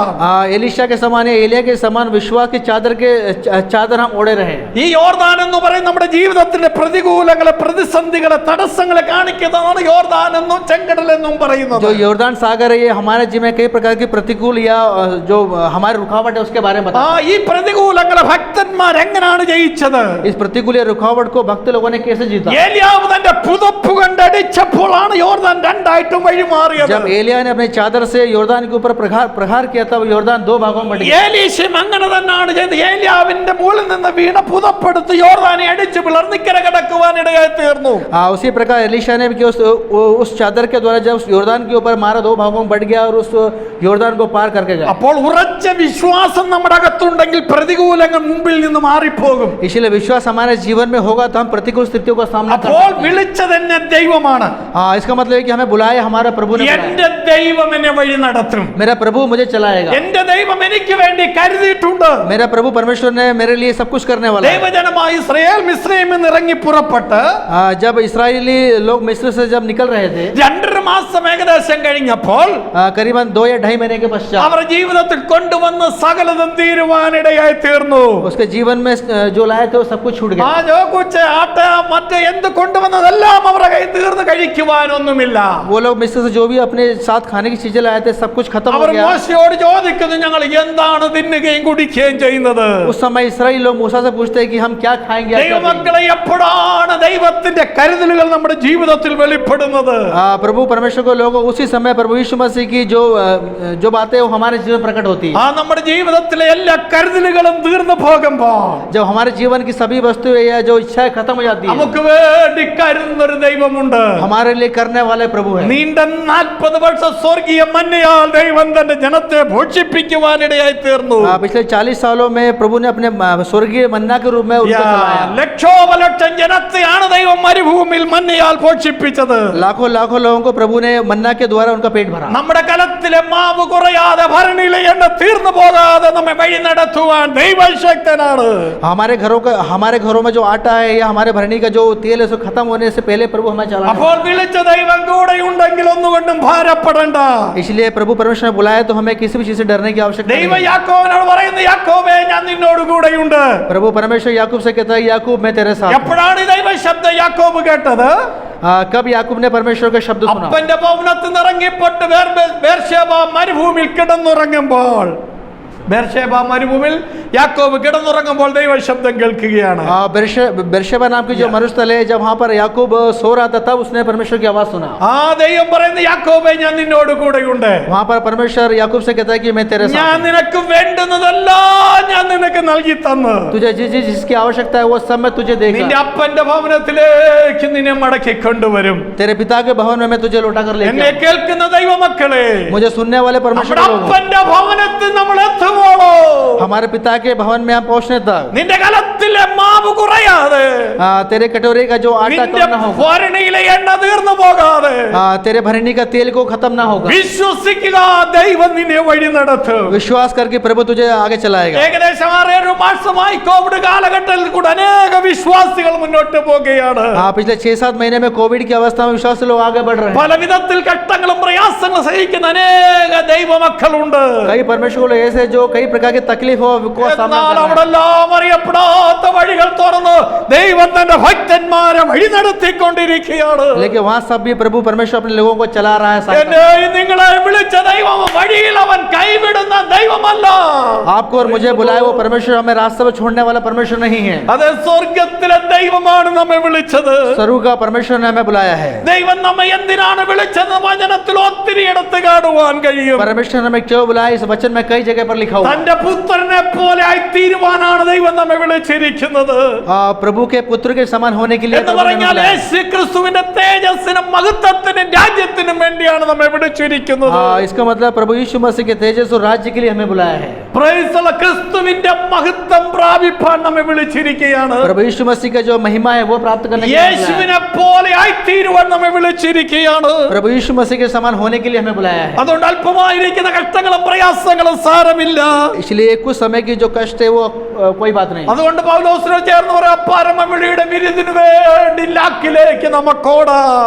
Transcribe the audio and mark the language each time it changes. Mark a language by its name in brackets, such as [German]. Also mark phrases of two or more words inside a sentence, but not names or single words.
[Hindi] एलिशा के समान या एलिया के समान विश्वास की चादर हम ओढ़े रहे। [Malayalam] ഈ യോർദാൻ എന്ന് പറയുന്നത് നമ്മുടെ ജീവിതത്തിന്റെ പ്രതികൂലങ്ങളെ, പ്രതിസന്ധികളെ, തടസ്സങ്ങളെ കാണിക്കുന്നതാണ് യോർദാൻ എന്നും ചെങ്കടൽ എന്നും പറയുന്നത്. [Hindi] जो यॉर्दान सागर है ये हमारे जीवन में कई प्रकार की प्रतिकूल या जो हमारे रुकावट है उसके बारे में बता। [Malayalam] ഈ പ്രതികൂലങ്ങളെ ഭക്തന്മാർ എങ്ങനെയാണ് ജയിച്ചത്? [Hindi] इस प्रतिकूल या रुकावट को भक्त लोगों ने कैसे जीता? [Malayalam] ഏലിയാവ് തന്റെ പുതപ്പ് കൊണ്ട് അടിച്ചപ്പോഴാണ് യോർദാൻ രണ്ടായിട്ടും വഴിമാറിയത്. [Hindi] जब एलिया ने अपने चादर से यॉर्दान के ऊपर प्रहार किया तब यॉर्दान दो भागों में बट गया। [Malayalam] ഏലീശയും അങ്ങനെ തന്നെയാണ് ചെയ്തത്. ഏലിയാവിന്റെ മുകളിൽ നിന്ന് വീണ പുതപ്പെടുത്ത് യോർദാനെ അടിച്ച് പിളർന്നിക്കര കിടക്കുവാൻ ഇടയായി തീർന്നു. [Hindi] उसी प्रकार एलिशा ने भी किया, उस चादर के द्वारा जब उस यॉर्दान के ऊपर मारा दो भागों में बढ़ गया और उस यॉर्दान को पार करके गया। [Malayalam] അപ്പോൾ ഉറച്ച വിശ്വാസം നമ്മുടെ അകത്തുണ്ടെങ്കിൽ പ്രതികൂലങ്ങൾ മുമ്പിൽ നിന്ന് മാറിപ്പോകും. [Hindi] इसलिए विश्वास हमारे जीवन में होगा तो हम प्रतिकूल स्थितियों का सामना कर [Malayalam] അപ്പോൾ [Hindi] सकते हैं। [Malayalam] വിളിച്ചതെന്നെ ദൈവമാണ്. [Hindi] इसका मतलब है कि हमें बुलाया हमारा प्रभु ने बुलाया। [Malayalam] എന്റെ ദൈവം എന്നെ വഴി നടത്തും. [Hindi] मेरा प्रभु मुझे चलाएगा। [Malayalam] എന്റെ ദൈവം എനിക്ക് വേണ്ടി കരുതിയിട്ടുണ്ട്. [Hindi] मेरा प्रभु परमेश्वर ने मेरे लिए सब कुछ करने वाला है। [Malayalam] ദൈവജനമായ ഇസ്രായേൽ മിസ്രയീമിൽ നിന്ന് ഇറങ്ങി പുറപ്പെട്ട് [Hindi] जब इस्राएली लोग मिस्र से जब निकल रहे थे, [Malayalam] 2.5 മാസം ഏകദേശം കഴിഞ്ഞപ്പോൾ [Hindi] करीबन 2 या 2.5 महीने के पश्चात [Malayalam] അവർ ജീവിതത്തിൽ കൊണ്ടുവന്ന സകലതും തീരുവാനിടയായി തീർന്നു. [Hindi] उसके जीवन में जो लाए थे वो सब कुछ छूट [Malayalam] ആ [Hindi] गया। जो कुछ आटा [Malayalam] മറ്റേ എന്ത് കൊണ്ടുവന്നതെല്ലാം അവരുടെ കയ്യിൽ തീർന്ന് കഴിക്കുവാനൊന്നുമില്ല. [Hindi] वो लोग मिस्र से जो भी अपने साथ खाने की चीजें लाए थे सब कुछ खत्म हो [Malayalam] അവർ [Hindi] गया। [Malayalam] മോശയോട് ചോദിക്കുന്നു, ഞങ്ങൾ എന്താണ് തിന്നുകയും കുടിക്കുകയും ചെയ്യുന്നത്? [Hindi] उस समय इसराइली लोग मूसा से पूछते हैं कि हम क्या खाएंगे, क्या पिएंगे? [Malayalam] ദൈവമക്കളെ, എപ്പോഴാണ് ദൈവത്തിന്റെ കരുതലുകൾ നമ്മുടെ ജീവിതത്തിൽ വെളിപ്പെടുന്നത്? [Hindi] प्रभु परमेश्वर को लोग उसी समय प्रभु यीशु मसीह की जो बातें वो हमारे जीवन प्रकट होती है। [Malayalam] ആ നമ്മുടെ ജീവിതത്തിലെ എല്ലാ കരുതലുകളും തീർന്നു പോകുമ്പോൾ [Hindi] जब हमारे जीवन की सभी वस्तुएं या जो इच्छाएं खत्म हो जाती है, [Malayalam] നമുക്ക് വേണ്ടി കരുതുന്നൊരു ദൈവമുണ്ട്. [Hindi] हमारे लिए करने वाले प्रभु है। [Malayalam] നീണ്ട 40 വർഷം സ്വർഗീയ മന്നയാൽ ദൈവം തന്റെ ജനത്തെ ഭോഷിപ്പിക്കുവാനിടയായി തീർന്നു. [Hindi] पिछले 40 सालों में प्रभु ने अपने स्वर्गीय मन्ना के रूप में उनको चलाया। [Malayalam] ലക്ഷോപലക്ഷം ജനത്തെയാണ് ദൈവം മരുഭൂമിയിൽ മന്നയാൽ ഭോഷിപ്പിച്ചത്. [Hindi] लाखों लोगों को प्रभु ने मन्ना के द्वारा उनका पेट भरा। [Malayalam] നമ്മുടെ കലത്തിലെ മാവ് കുറയാതെ ഭരണിയിലെ എണ്ണ തീർന്നു പോകാതെ നമ്മെ വഴി നടത്തുവാൻ ദൈവശക്തനാണ്. [Hindi] हमारे घरों में जो आटा है या हमारे भरनी का जो तेल है उसको खत्म होने से पहले प्रभु हमें चला। [Malayalam] അപ്പോൾ വിളിച്ച ദൈവം കൂടെ ഉണ്ടെങ്കിൽ ഒന്നുകൊണ്ടും ഭാരപ്പെടണ്ട. [Hindi] इसलिए प्रभु परमेश्वर ने बुलाया तो हमें किसी भी चीज से डरने की आवश्यकता [Malayalam] ദൈവം [Hindi] नहीं है। [Malayalam] യാക്കോബിനോട് പറയുന്നു, യാക്കോബേ, ഞാൻ നിന്നോട് കൂടെയുണ്ട്. [Hindi] प्रभु परमेश्वर याकूब से कहता है, याकूब मैं तेरे साथ हूं। [Malayalam] എപ്പോഴാണ് ഈ ദൈവ ശബ്ദം യാക്കോബ് കേട്ടത്? [Hindi] कब याकूब ने परमेश्वर का शब्द सुना? [Malayalam] അപ്പന്റെ ഭവനത്തിൽ നിന്ന് ഇറങ്ങിപ്പെട്ട് ബേർശേബ മരുഭൂമിയിൽ കിടന്നുറങ്ങുമ്പോൾ, ബേർശേബ മരുഭൂമിയിൽ യാക്കോബ് കിടന്നുറങ്ങുമ്പോൾ ദൈവ ശബ്ദം കേൾക്കുകയാണ്. [Hindi] बेरशेबा नाम की जो मरुस्थल है, जब वहां पर याकूब सो रहा था तब उसने परमेश्वर की आवाज सुना। [Malayalam] ആ ദൈവം പറയുന്നു, യാക്കോബേ, ഞാൻ നിന്നോട് കൂടെയുണ്ട്. [Hindi] वहां पर परमेश्वर याकूब से कहता है कि मैं तेरे साथ [Malayalam] ഞാൻ [Hindi] हूं। [Malayalam] നിനക്ക് വേണ്ടുന്നതെല്ലാം ഞാൻ നിനക്ക് നൽകി തന്നു. [Hindi] तुझे जिसकी आवश्यकता है वो सब मैं तुझे [Malayalam] നിന്റെ [Hindi] देगा। [Malayalam] അപ്പന്റെ ഭവനത്തിലേക്ക് നിന്നെ മടക്കി കൊണ്ടുവരും. [Hindi] तेरे पिता के भवन में मैं तुझे लौटा कर लेके [Malayalam] എന്നെ [Hindi] आऊंगा। [Malayalam] കേൾക്കുന്ന ദൈവമക്കളെ, [Hindi] मुझे सुनने वाले परमेश्वर [Malayalam] നമ്മുടെ [Hindi] के लोग, [Malayalam] അപ്പന്റെ ഭവനത്തിൽ നമ്മൾ എത്തുമ്പോഴോ [Hindi] हमारे पिता के भवन में हम पहुंचने तक [Malayalam] നിന്റെ കലത്തിലെ മാവ് കുറയാതെ, [Hindi] तेरे कटोरे का जो आटा [Malayalam] നിന്റെ [Hindi] कम ना होगा, [Malayalam] ഭരണിയിലെ എണ്ണ തീർന്നു പോകാതെ [Hindi] तेरे भरनी का तेल को खत्म ना होगा। [Malayalam] വിശ്വസിക്കുക, ദൈവം നിന്നെ വഴി നടത്തും. [Hindi] विश्वास करके प्रभु तुझे आगे चलाएगा। [Malayalam] ഏകദേശം 6-7 മാസമായി കോവിഡ് കാലഘട്ടത്തിൽ കൂടെ അനേക വിശ്വാസികൾ മുന്നോട്ട് പോകുകയാണ്. [Hindi] पिछले 6-7 महीने में कोविड की अवस्था में विश्वासी लोग आगे बढ़ रहे हैं। [Malayalam] പല വിധത്തിൽ കഷ്ടങ്ങളും പ്രയാസങ്ങളും സഹിക്കുന്ന അനേക ദൈവമക്കളുണ്ട്. [Hindi] कई परमेश्वर को लोग ऐसे जो कई प्रकार की तकलीफ हो को सामना [Malayalam] എന്നാൽ [Hindi] करना है। [Malayalam] അവിടെ എല്ലാം അറിയപ്പെടാത്ത വഴികൾ തുറന്ന് ദൈവം തന്റെ ഭക്തന്മാരെ വഴി നടത്തിക്കൊണ്ടിരിക്കുകയാണ്. [Hindi] लेकिन वहाँ सब भी प्रभु परमेश्वर अपने लोगों को चला रहा है। [Malayalam] എന്നെയും നിങ്ങളെ വിളിച്ച ദൈവം വഴിയിൽ അവൻ കൈവിടുന്ന ദൈവമല്ല. [Hindi] आपको और मुझे बुलाए वो परमेश्वर हमें रास्ते में छोड़ने वाला परमेश्वर नहीं है। [Malayalam] അത് സ്വർഗത്തിലെ ദൈവമാണ് നമ്മെ വിളിച്ചത്. [Hindi] स्वर्ग का परमेश्वर ने हमें बुलाया है। [Malayalam] ദൈവം നമ്മെ എന്തിനാണ് വിളിച്ചത് വചനത്തിൽ ഒത്തിരി ഇടത്ത് കാണുവാൻ കഴിയും. [Hindi] परमेश्वर ने हमें क्यों बुलाया इस वचन में कई जगह पर लिखा हुआ है। [Malayalam] തന്റെ പുത്രനെ പോലെ ആയിത്തീരുവാനാണ് ദൈവം നമ്മെ വിളിച്ചിരിക്കുന്നത്. [Hindi] प्रभु के पुत्र के समान होने के लिए [Malayalam] എന്ന് പറഞ്ഞാൽ യേശുക്രിസ്തുവിന്റെ തേജസ്സിനും മഹത്വത്തിനും രാജ്യത്തിനും വേണ്ടിയാണ് നമ്മെ വിളിച്ചിരിക്കുന്നത്. [Hindi] इसका मतलब प्रभु यीशु मसीह के तेजस और राज्य के लिए हमें बुलाया है। [English] Praise the Lord. [Malayalam] ക്രിസ്തുവിന്റെ മഹത്വം പ്രാപിപ്പാൻ നമ്മെ വിളിച്ചിരിക്കുകയാണ്. [Hindi] प्रभु यीशु मसीह का जो महिमा है वो प्राप्त करने के लिए [Malayalam] യേശുവിനെ പോലെ ആയിത്തീരുവാൻ നമ്മെ വിളിച്ചിരിക്കുകയാണ്. [Hindi] प्रभु यीशु मसीह के समान होने के लिए हमें बुलाया है। [Malayalam] അതുകൊണ്ട് അല്പമായിരിക്കുന്ന കഷ്ടങ്ങളും പ്രയാസങ്ങളും സാരമില്ല. [Hindi] इसलिए कुछ समय की जो कष्ट है वो कोई बात नहीं। [Malayalam] അതുകൊണ്ട് പൗലോസിനോട് ചേർന്ന് പറയാ പരമവിളിയുടെ വിരുദിനു വേണ്ടി ലാക്കിലേക്ക് നമുക്കോടാം.